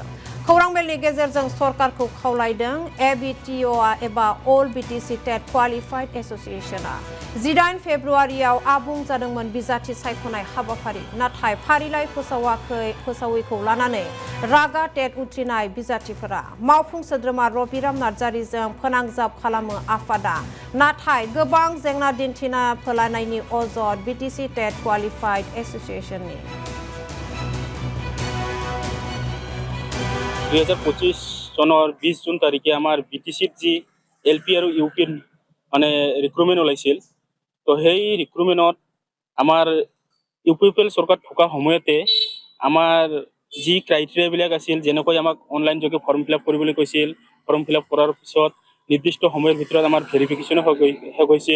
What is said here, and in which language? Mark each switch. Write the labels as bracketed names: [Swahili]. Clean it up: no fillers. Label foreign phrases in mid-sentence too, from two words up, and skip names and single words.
[Bodo] खौरां मेलनि गेजेरजों सरकारखौ खावलायदों। एबिटिअ एबा अल बिटिसि टेट क्वालिफाइड एसोसिएशनआ 18 फेब्रुआरियाव आबुं जादोंमोन बिजाथि सायख'नाय हाबाफारि, नाथाय फारिलाइ फोसावैखौ लानानै रागा टेट उथ्रिनाय बिजाथिफोरा मावफुं सोद्रोमा रबिराम नार्जारिजों फोनांजाब खालामो आफादा, नाथाय गोबां जेंना दिन्थिना फोलानायनि अजद बिटिसि टेट क्वालिफाइड एसोसिएशननि। [Assamese] 2025 চনৰ 20 জুন তাৰিখে আমাৰ বিটিচিত যি এলপি আৰু ইউপিৰ মানে ৰিক্ৰুটমেণ্ট ওলাইছিল, তো সেই ৰিক্ৰুটমেণ্টত আমাৰ ইউপিপিএল চৰকাৰ থকাৰ সময়তে আমাৰ যি ক্ৰাইটেৰিয়াবিলাক আছিল, যেনেকৈ আমাক অনলাইন যোগে [English] form fill up [Assamese] কৰিবলৈ কৈছিল, [English] form fill up [Assamese] কৰাৰ পিছত নিৰ্দিষ্ট সময়ৰ ভিতৰত আমাৰ ভেৰিফিকেশ্যনো শেষ হৈছিল।